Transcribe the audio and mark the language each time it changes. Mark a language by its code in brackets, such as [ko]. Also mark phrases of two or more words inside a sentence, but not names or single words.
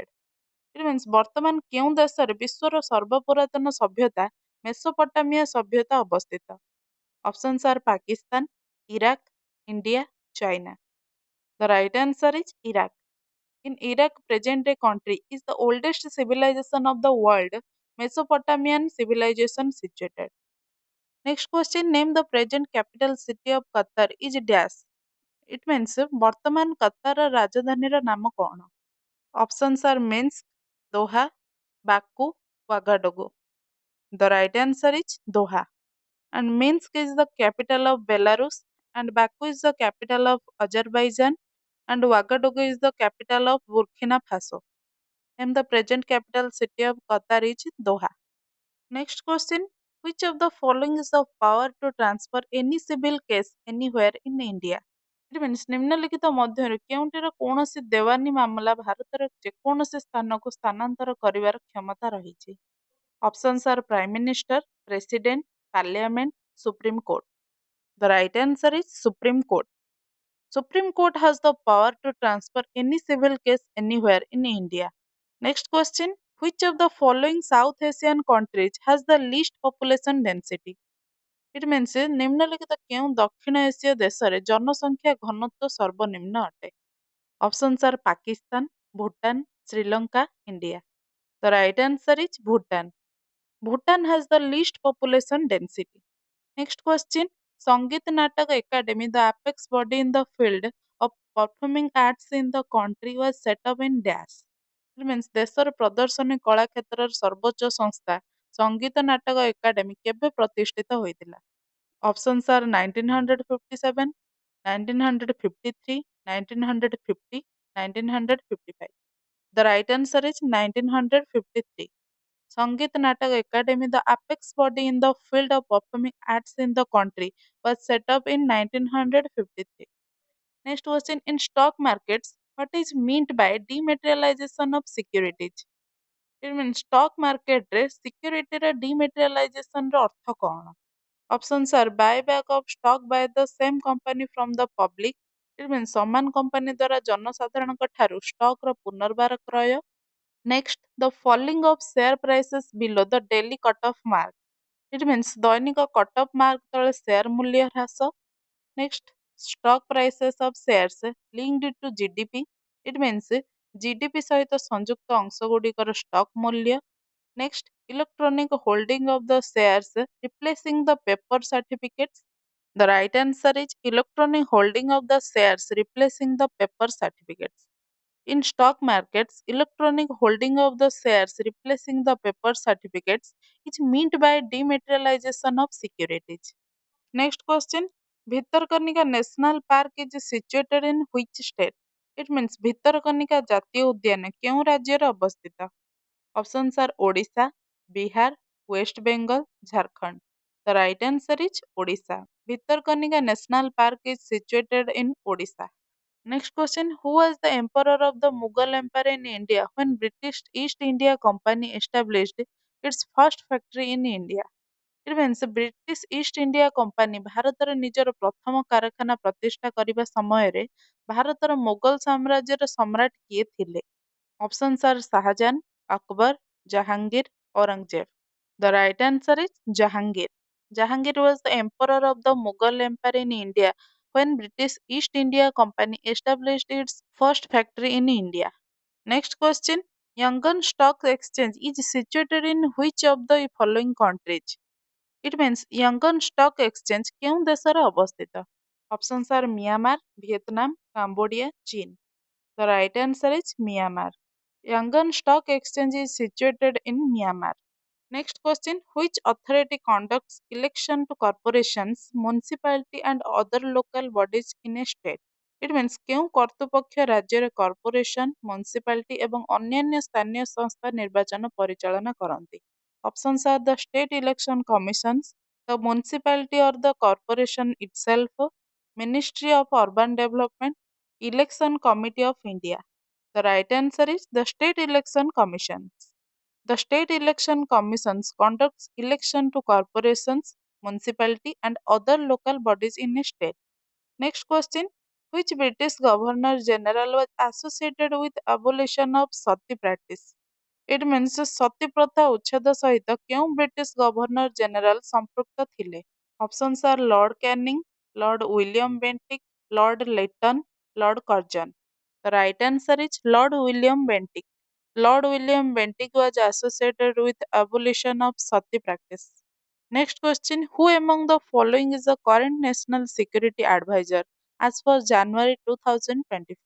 [en] It means [or] ବର୍ତ୍ତମାନ କେଉଁ ଦେଶରେ ବିଶ୍ୱର ସର୍ବପୁରାତନ ସଭ୍ୟତା ମେସୋପଟାମିଆ ସଭ୍ୟତା ଅବସ୍ଥିତ? [en] Options are Pakistan, Iraq, India, China. The right answer is Iraq. In Iraq, present day country is the oldest civilization of the world, Mesopotamian civilization situated. Next question, name the present capital city of Qatar is dash. It means [or] ବର୍ତ୍ତମାନ କତାର ରାଜଧାନୀର ନାମ କଣ? [en] Options are Minsk, Doha, Baku, Ouagadougou. The right answer is Doha. And Minsk is the capital of Belarus, and Baku is the capital of Azerbaijan, and Ouagadougou is the capital of Burkina Faso. And the present capital city of Qatar is Doha. Next question, which of the following is of power to transfer any civil case anywhere in India? It means [or] ନିମ୍ନଲିଖିତ ମଧ୍ୟରୁ କେଉଁଟିର କୌଣସି ଦେୱାନୀ ମାମଲା ଭାରତର ଯେକୌଣସି ସ୍ଥାନକୁ ସ୍ଥାନାନ୍ତର କରିବାର କ୍ଷମତା ରହିଛି? [en] Options are Prime Minister, President, Parliament, Supreme Court. The right answer is Supreme Court. Supreme Court has the power to transfer any civil case anywhere in India. Next question, which of the following South Asian countries has the least population density? It means [or] ନିମ୍ନଲିଖିତ କେଉଁ ଦକ୍ଷିଣ ଏସୀୟ ଦେଶରେ ଜନସଂଖ୍ୟା ଘନତ୍ୱ ସର୍ବନିମ୍ନ ଅଟେ? [en] Options are Pakistan, Bhutan, Sri Lanka, India. The right answer is Bhutan. Bhutan has the least population density. Next question, Sangeet Natak Academy, the apex body in the field of performing arts in the country, was set up in Dash. It means [or] ଦେଶର ପ୍ରଦର୍ଶନୀ କଳା କ୍ଷେତ୍ରର ସର୍ବୋଚ୍ଚ ସଂସ୍ଥା ସଙ୍ଗୀତ ନାଟକ ଏକାଡେମୀ କେବେ ପ୍ରତିଷ୍ଠିତ ହୋଇଥିଲା? [en] Options are 1957, 1953, 1950, 1955. The right answer is 1953. Sangeet Natak Academy, the apex body in the field of performing arts in the country, was set up in 1953. Next question, in stock markets, what is meant by dematerialization of securities? It means stock market [or] ରେ security ର dematerialization ର ଅର୍ଥ କଣ? [en] Options are buyback of stock by the same company from the public. It means [or] ସମାନ କମ୍ପାନୀ ଦ୍ୱାରା ଜନସାଧାରଣଙ୍କ ଠାରୁ ଷ୍ଟକ୍ ର ପୁନର୍ବାର କ୍ରୟ. [en] Next, the falling of share prices below the daily cut-off mark. It means [or] ଦୈନିକ [en] cut-off mark [or] ତଳେ ସେୟାର ମୂଲ୍ୟ ହ୍ରାସ. [en] Next, stock prices of shares linked to GDP. It means [or] GDP ସହିତ ସଂଯୁକ୍ତ ଅଂଶଗୁଡ଼ିକର ଷ୍ଟକ୍ ମୂଲ୍ୟ. [en] Next, electronic holding of the shares replacing the paper certificates. The right answer is electronic holding of the shares replacing the paper certificates. In stock markets, electronic holding of the shares replacing the paper certificates is meant by dematerialization of securities. Next question. Bhitarkanika National Park is situated in which state? It means [or] Bhitarkanika ଜାତୀୟ ଉଦ୍ୟାନ କେଉଁ ରାଜ୍ୟରେ ଅବସ୍ଥିତ? [en] Options are Odisha, Bihar, West Bengal, Jharkhand. The right answer is Odisha. Bhitarkanika National Park is situated in Odisha. Next question. Who was the emperor of the Mughal Empire in India when British East India Company established its first factory in India? It means [or] ବ୍ରିଟିଶ ଇଷ୍ଟ ଇଣ୍ଡିଆ କମ୍ପାନୀ ଭାରତରେ ନିଜର ପ୍ରଥମ କାରଖାନା ପ୍ରତିଷ୍ଠା କରିବା ସମୟରେ ଭାରତର ମୋଗଲ ସାମ୍ରାଜ୍ୟର ସମ୍ରାଟ କିଏ ଥିଲେ? [en] ଅପସନ୍ସ ଆର୍ ଶାହାଜାହାନ, ଅକବର, ଜାହାଙ୍ଗୀର, ଔରଙ୍ଗଜେବ. The right answer is Jahangir. Jahangir was the emperor of the Mughal Empire in India when British East India Company established its first factory in India. Next question. Yangon Stock Exchange is situated in which of the following countries? It means [or] Yangon Stock Exchange କେଉଁ ଦେଶରେ ଅବସ୍ଥିତ? [en] Options are Myanmar, Vietnam, Cambodia, China. The right answer is Myanmar. Yangon Stock Exchange is situated in Myanmar. Next question. Which authority conducts election to corporations, municipality and other local bodies in a state? It means [or] କେଉଁ କର୍ତ୍ତୃପକ୍ଷ ରାଜ୍ୟରେ କର୍ପୋରେସନ, ମ୍ୟୁନିସିପାଲିଟି ଏବଂ ଅନ୍ୟାନ୍ୟ ସ୍ଥାନୀୟ ସଂସ୍ଥା ନିର୍ବାଚନ ପରିଚାଳନା କରନ୍ତି? [en] Options are the state election commissions, the municipality or the corporation itself, Ministry of Urban Development, Election Committee of India. The right answer is the state election commissions. The state election commissions conducts election to corporations, municipality and other local bodies in a state. Next question. Which British Governor General was associated with abolition of sati practice? It means [or] ସତୀ ପ୍ରଥା ଉଚ୍ଛେଦ ସହିତ କେଉଁ ବ୍ରିଟିଶ [en] Governor General [or] ସମ୍ପୃକ୍ତ ଥିଲେ? [en] Options are Lord Canning, Lord William Bentinck, Lord Lytton, Lord Curzon. The right answer is Lord William Bentinck. Lord William Bentinck was associated with abolition of sati practice. Next question. Who among the following is the current National Security Advisor as for January 2024?